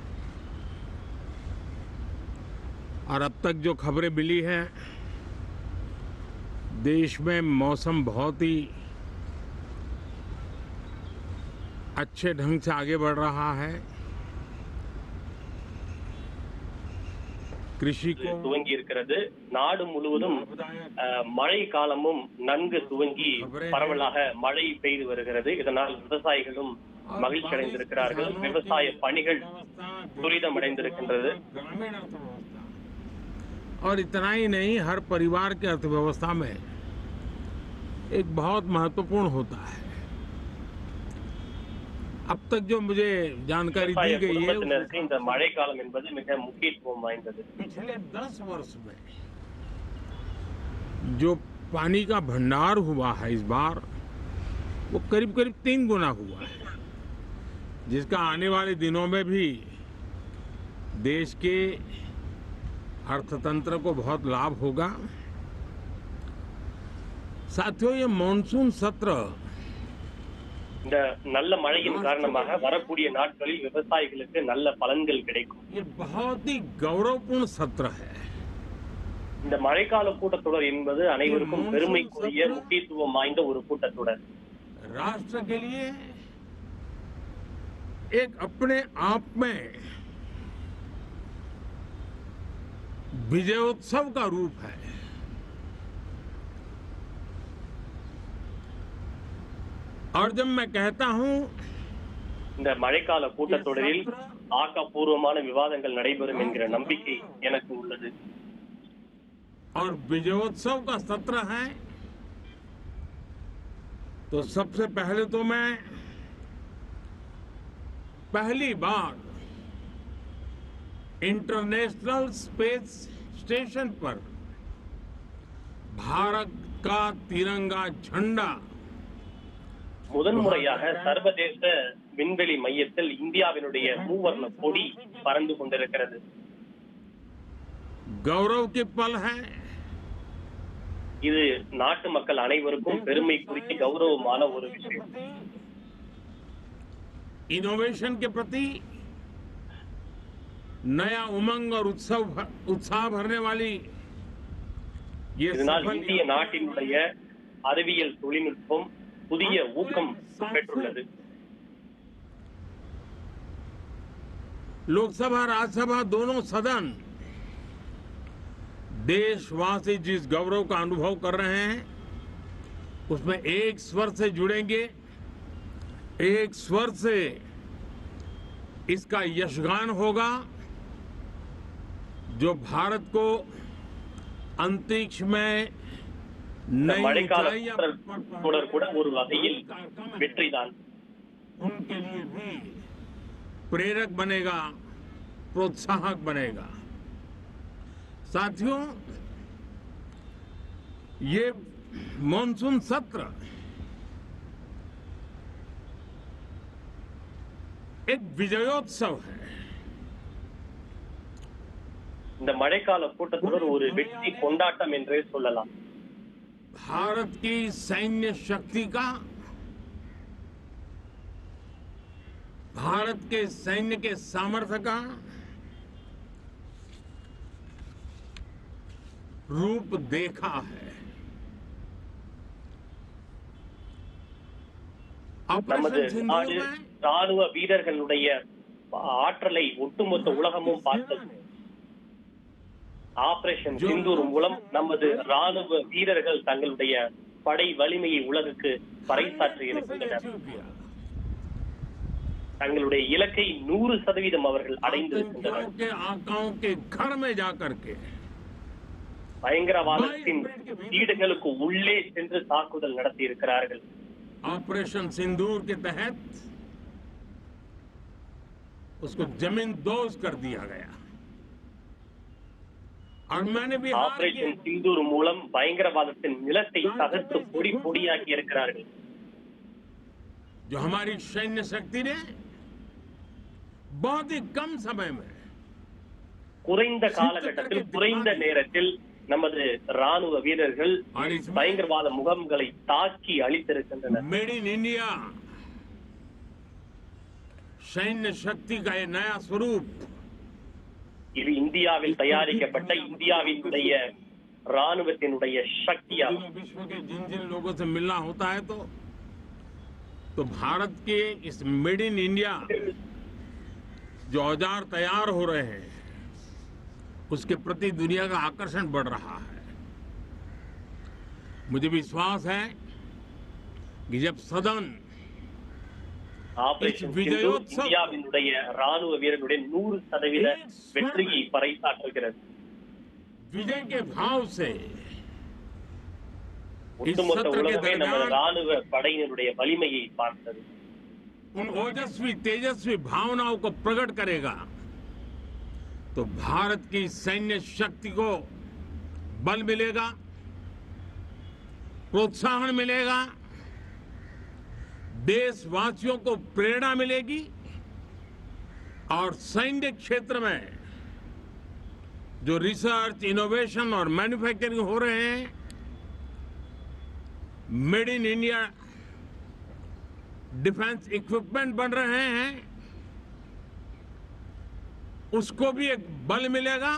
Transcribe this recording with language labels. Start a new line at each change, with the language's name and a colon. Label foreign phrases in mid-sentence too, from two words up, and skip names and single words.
Hindi: और अब तक जो खबरें मिली हैं, देश में मौसम बहुत ही अच्छे ढंग से आगे बढ़ रहा है। कृषि को
Tamil: துவங்கி இருக்கிறது. நாடு முழுவதும் மழை காலமும் நன்கு துவங்கி பரவலாக மழை பெய்து வருகிறது. இதனால் விவசாயிகளும் மகிழ்ச்சி அடைந்திருக்கிறார்கள். விவசாய பணிகள் துரிதமடைந்திருக்கின்றது.
Hindi: और इतना ही नहीं, हर परिवार की अर्थव्यवस्था में एक बहुत महत्वपूर्ण होता है। अब तक जो मुझे जानकारी दी गई है,
Tamil: இந்த மழை காலம் என்பது மிக முக்கியத்துவம் வாய்ந்தது.
Hindi: पिछले 10 वर्ष में जो पानी का भंडार हुआ है इस बार, वो करीब करीब 3 गुना हुआ है, जिसका आने वाले दिनों में भी देश के अर्थतंत्र को बहुत लाभ होगा। साथियों, ये मानसून सत्र
Tamil: இந்த நல்ல மழையின் காரணமாக வரக்கூடிய நாட்களில் விவசாயிகளுக்கு நல்ல பலன்கள் கிடைக்கும்.
Hindi: ये बहुत ही गौरवपूर्ण सत्र है।
Tamil: இந்த மழைக்கால கூட்டத்தொடர் என்பது அனைவருக்கும் பெருமைக்குரிய முக்கியத்துவம் வாய்ந்த ஒரு கூட்டத்தொடர்.
Hindi: राष्ट्र के लिए एक अपने आप में विजयोत्सव का रूप है। और जब मैं कहता हूं
Tamil: இந்த மழைக்கால கூட்டத்தொடரில் ஆக்கப்பூர்வமான விவாதங்கள் நடைபெறும் என்கிற நம்பிக்கை எனக்கு உள்ளது.
Hindi: और विजयोत्सव का सत्र है, तो सबसे पहले तो मैं पहली बार
English: International Space Station
Hindi: पर भारत का तिरंगा झंडा
Tamil: முதன்முறையாக சர்வதேச விண்வெளி மையத்தில் இந்தியாவினுடைய மூவர்ண கொடி பறந்து கொண்டிருக்கிறது.
Hindi: गौरव की पल है।
Tamil: இது நாட்டு மக்கள் அனைவருக்கும் பெருமைக்குரிய கௌரவமான ஒரு விஷயம்.
Hindi: इनोवेशन के प्रति नया उमंग और उत्साह भरने वाली ये
Tamil: இதனால் இந்திய நாட்டினுடைய அறிவியல் தொழில்நுட்பம் புதிய ஊக்கம் பெற்றுள்ளது.
Hindi: लोकसभा राज्यसभा दोनों सदन देशवासी जिस गौरव का अनुभव कर रहे हैं, उसमें एक स्वर से जुड़ेंगे, एक स्वर से इसका यशगान होगा, जो भारत को अंतरिक्ष में
Tamil: மழைக்கால தொடர் கூட ஒரு வகையில் வெற்றிதான்.
Hindi: उनके लिए भी प्रेरक बनेगा, प्रोत्साहक बनेगा। साथियों, ये मानसून सत्र एक विजयोत्सव है।
Tamil: இந்த மழைக்கால கூட்டத்தொடர் ஒரு வெற்றி கொண்டாட்டம் என்றே சொல்லலாம்.
Hindi: भारत की सैन्य शक्ति का, भारत के सैन्य के सामर्थ्य का रूप देखा है।
Tamil: நமது நாடு ராணுவ வீரர்களுடைய ஆற்றலை ஒட்டுமொத்த உலகமும் பார்த்தது. ஆபரேஷன் சிந்தூர் மூலம் நமது ராணுவ வீரர்கள் தங்களுடைய படை வலிமையை உலகுக்கு பறைசாற்றி இருக்கின்றனர். தங்களுடைய இலக்கை 100% அவர்கள் அடைந்திருக்கின்றனர். பயங்கரவாதத்தின் வீடுகளுக்கு உள்ளே சென்று தாக்குதல் நடத்தி இருக்கிறார்கள்.
Hindi: ऑपरेशन सिंदूर के तहत उसको जमीन दोज कर दिया गया। और मैंने भी
Tamil: ஆபரேஷன் சிந்தூர் மூலம் பயங்கரவாதத்தின் நிலத்தை தகர்த்து பொடி பொடியாக்கி இருக்கிறார்கள்.
Hindi: जो हमारी सैन्य शक्ति ने बहुत ही कम समय में
Tamil: குறைந்த காலகட்டத்தில் குறைந்த நேரத்தில் நமது ராணுவ வீரர்கள்
Hindi: और इसमें
Tamil: பயங்கரவாத முகாம்களை தாக்கி அழித்திருக்கின்றனர்.
English: made in India
Hindi: सैन्य शक्ति का ये नया स्वरूप
Tamil: இது இந்தியாவில் தயாரிக்கப்பட்ட இந்தியாவினுடைய ராணுவத்தினுடைய சக்தியாகும்.
Hindi: विश्व के जिन जिन लोगों से मिलना होता है तो भारत के इस
English: made in India
Hindi: जो औजार तैयार हो रहे हैं उसके प्रति दुनिया का आकर्षण बढ़ रहा है. मुझे विश्वास है कि जब सदन
Tamil: ஆபரேஷன் விஜயோத்சவ் இந்தியாவினுடைய ராணுவ வீரர்களுடைய 100% வெற்றியை பறைசாற்றுகிறது.
Hindi: विजय के भाव से
Tamil: ஒட்டுமொத்த உலகமே நமது ராணுவ படையினருடைய வலிமையை பார்த்தது.
Hindi: उन ओजस्वी तेजस्वी भावनाओं को प्रकट करेगा तो भारत की सैन्य शक्ति को बल मिलेगा, प्रोत्साहन मिलेगा, देशवासियों को प्रेरणा मिलेगी और सैन्य क्षेत्र में जो
English: research, innovation
Hindi: और मैन्युफैक्चरिंग हो रहे हैं,
English: made in India defence equipment
Hindi: बन रहे हैं, उसको भी एक बल मिलेगा.